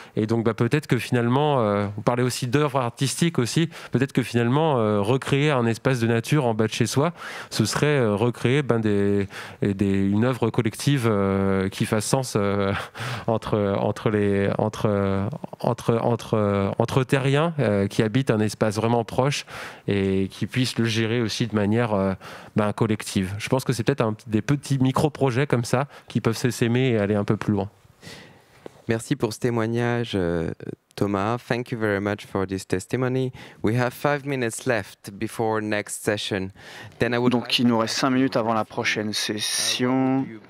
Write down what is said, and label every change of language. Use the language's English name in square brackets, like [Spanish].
[French] Et donc peut-être que finalement, vous parlez aussi d'œuvres artistiques aussi, peut-être que finalement recréer un espace de nature en bas de chez soi, ce serait recréer une œuvre collective qui fasse sens entre terriens qui habitent un espace vraiment proche et qui puissent le gérer aussi de manière collective. Je pense que c'est peut-être des petits micro-projets comme ça qui peuvent s'aimer et aller un peu plus loin. Merci pour ce témoignage, Thomas. [English] Thank you very much for this testimony. We have 5 minutes left before next session. [French] Donc il nous reste 5 minutes avant la prochaine session.